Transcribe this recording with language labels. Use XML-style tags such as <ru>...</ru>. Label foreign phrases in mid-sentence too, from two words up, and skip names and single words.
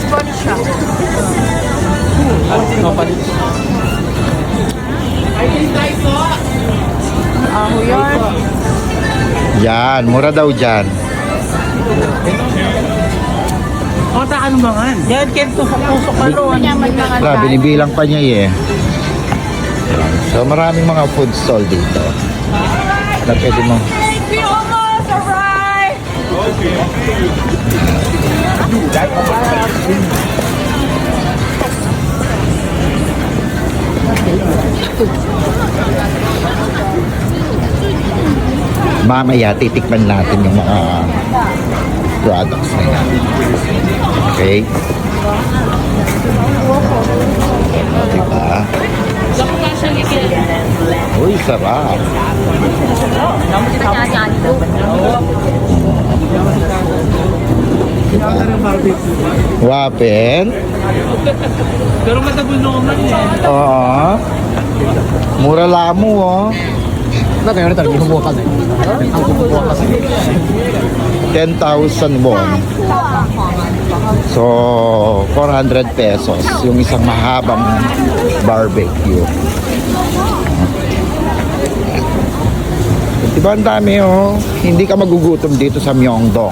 <tl>Yan, mura daw dyan. O, ano mga? Yan, kaya tusok-tusok ka doon. Wala, binibilang pa niya eh. So maraming mga food stall dito. Na pwede mo.</tl> <en>We almost arrived!</en> <tl>Mamaya titikman natin yung mga products na yan. Okay? O, diba? Uy, sarap. Wapen? Pero matabol naman eh. Oo. Mura lamo, oh.</tl> <ja>なんか言われたら日本語わかんない。韓国語わかんない。</ja> <en>10,000 won. So, 400 pesos.</en> <tl>Yung isang mahabang barbecue. Diba ang dami oh. Hindi ka magugutom dito sa Myeongdong.</tl>